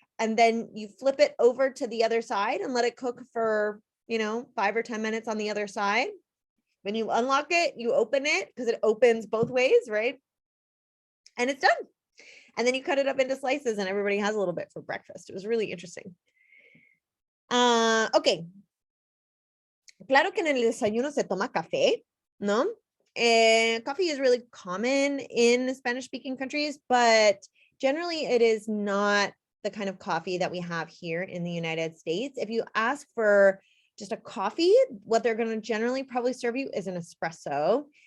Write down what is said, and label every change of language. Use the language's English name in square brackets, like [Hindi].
[English] And then you flip it over to the other side and let it cook for, 5 or 10 minutes on the other side. When you unlock it, you open it because it opens both ways, right? And it's done. And then you cut it up into slices, and everybody has a little bit for breakfast. It was really interesting. Ok. [Spanish] Claro que en el desayuno se toma café, ¿no? [English] Coffee is really common in Spanish-speaking countries, but generally it is not the kind of coffee that we have here in the United States. If you ask for just a coffee, what they're going to generally probably serve you is an espresso.